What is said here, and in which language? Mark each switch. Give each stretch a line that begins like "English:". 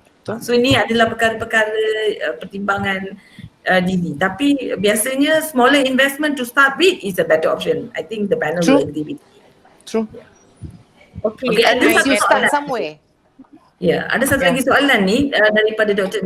Malay: So ini adalah perkara-perkara pertimbangan diri. Tapi biasanya
English: smaller investment to start with is a better option. I think the panel will agree with me. True. Okay, at least you start somewhere.
Malay: Ada satu lagi soalan ni daripada Dr.